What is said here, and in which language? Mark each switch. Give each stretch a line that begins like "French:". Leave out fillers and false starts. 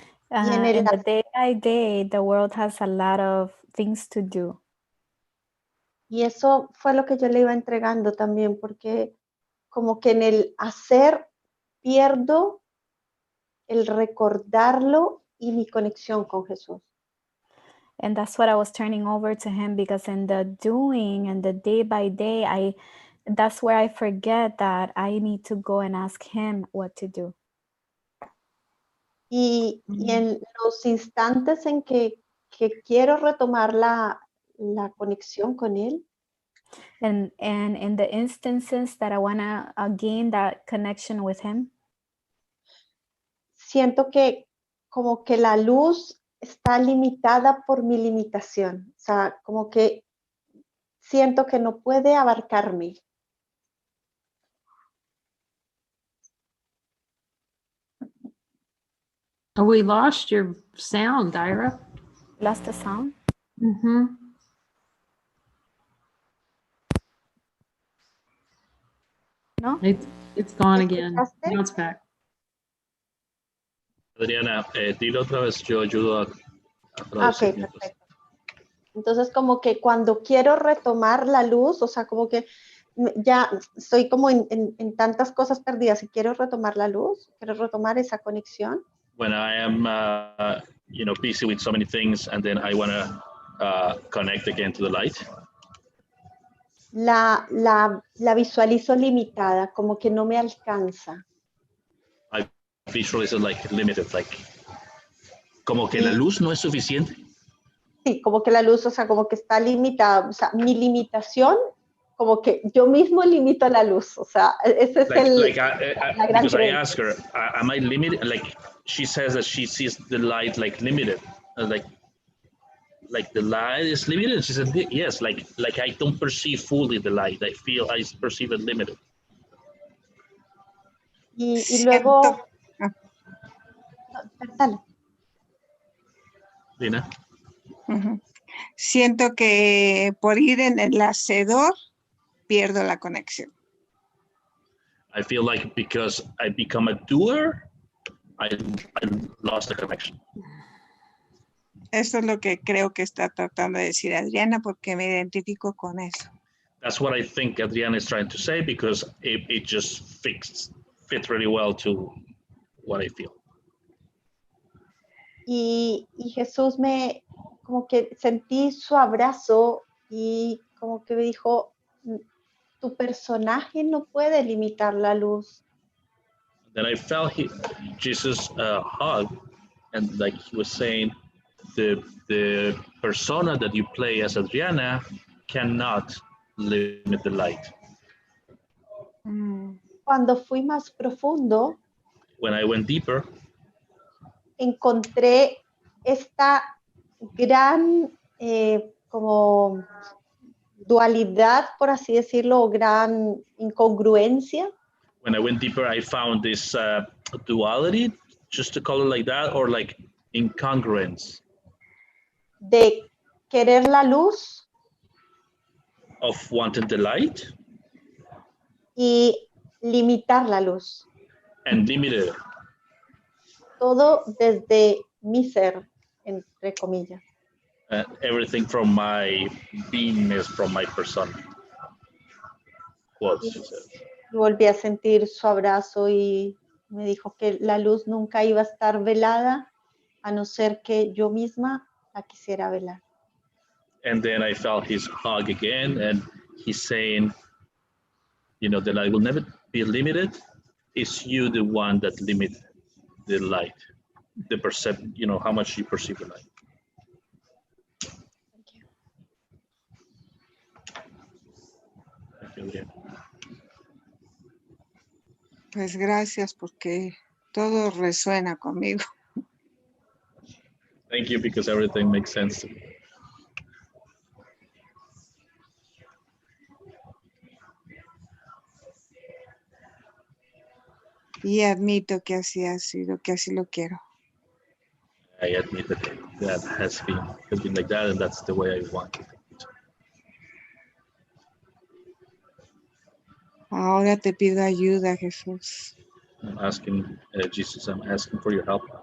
English: In the day by day, the world has a lot of things to do.
Spanish: Y eso fue lo que yo le iba entregando también, porque como que en el hacer pierdo el recordarlo y mi conexión con Jesús.
English: And that's what I was turning over to him, because in the doing and the day by day, that's where I forget that I need to go and ask him what to do.
Spanish: Y en los instantes en que quiero retomar la conexión con él,
English: and in the instances that I want to gain that connection with him,
Spanish: siento que como que la luz está limitada por mi limitación. O sea, como que siento que no puede abarcarme.
English: Oh, we lost your sound, Ira. Lost the sound? Mm-hmm. No? It's gone again.
Spanish: ¿Escuchaste?
English: Now it's back.
Spanish: Adriana, dilo otra vez, yo ayudo a
English: Ok,
Spanish: traducir. perfecto. Entonces, como que cuando quiero retomar la luz, o sea, como que ya estoy como en tantas cosas perdidas y quiero retomar la luz, quiero retomar esa conexión.
English: When I am, busy with so many things, and then I want to connect again to the light.
Spanish: La visualizo limitada, como que no me alcanza.
English: I visualize it like limited, like
Spanish: como que la luz no es suficiente. Sí, como que la luz, o sea, como que está limitada. O sea, mi limitación, como que yo mismo limito la luz. O sea, ese es la gran
English: because I
Spanish: creencia.
English: ask her, am I limited? Like she says that she sees the light like limited, like the light is limited. And she said, yes, like I don't perceive fully the light. I perceive it limited.
Spanish: Y luego, dale. Lina? Siento que por ir en el hacedor pierdo la conexión.
English: I feel like because I become a doer, I lost the connection.
Spanish: Eso es lo que creo que está tratando de decir Adriana, porque me identifico con eso.
English: That's what I think Adriana is trying to say, because it just fits really well to what I feel.
Spanish: Y Jesús como que sentí su abrazo y como que me dijo, tu personaje no puede limitar la luz.
English: Then I felt Jesus' hug, and like he was saying, the persona that you play as Adriana cannot limit the light.
Spanish: Cuando fui más profundo,
English: When I went deeper,
Spanish: encontré esta gran como dualidad, por así decirlo, o gran incongruencia.
English: when I went deeper, I found this duality, just to call it like that, or like incongruence.
Spanish: De querer la luz
English: Of wanting the light
Spanish: y limitar la luz.
English: and limited.
Spanish: Todo desde mi ser, entre comillas.
English: Everything from my beingness, from my persona. Quotes, she said.
Spanish: Volví a sentir su abrazo y me dijo que la luz nunca iba a estar velada a no ser que yo misma la quisiera velar.
English: And then I felt his hug again, and he's saying, the light will never be limited. It's you the one that limits the light, the perception, how much you perceive the light. Thank you. Thank you, Adriana.
Spanish: Pues gracias, porque todo resuena conmigo.
English: Thank you, because everything makes sense to me.
Spanish: Y admito que así ha sido, que así lo quiero.
English: I admit that has been like that, and that's the way I want it.
Spanish: Ahora te pido ayuda, Jesús.
English: I'm asking, Jesus, I'm asking for your help.